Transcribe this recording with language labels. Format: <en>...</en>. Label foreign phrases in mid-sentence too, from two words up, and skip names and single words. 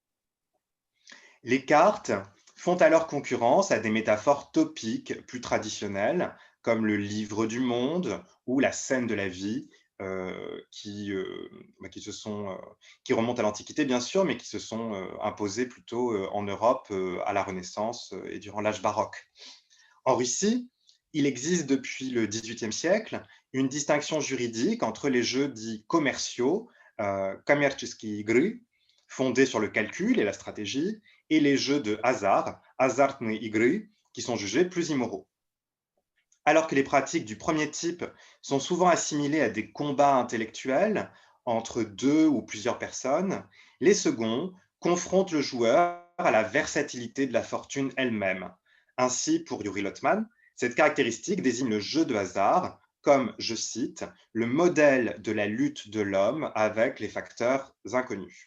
<fr>Les cartes font alors concurrence à des métaphores topiques plus traditionnelles, comme le livre du monde ou la scène de la vie, qui remontent à l'Antiquité, bien sûr, mais qui se sont imposées plutôt en Europe à la Renaissance et durant l'âge baroque. En Russie, il existe depuis le XVIIIe siècle une distinction juridique entre les jeux dits commerciaux,</fr> <ru>коммерческие игры,</ru> <fr>fondés sur le calcul et la stratégie, et les jeux de hasard,</fr> <ru>азартные игры,</ru> <fr>qui sont jugés plus immoraux. Alors que les pratiques du premier type sont souvent assimilées à des combats intellectuels entre deux ou plusieurs personnes, les seconds confrontent le joueur à la versatilité de la fortune elle-même, Ainsi, pour Yuri Lotman, cette caractéristique désigne le jeu de hasard comme, je cite, « le modèle de la lutte de l'homme avec les facteurs inconnus ».</fr>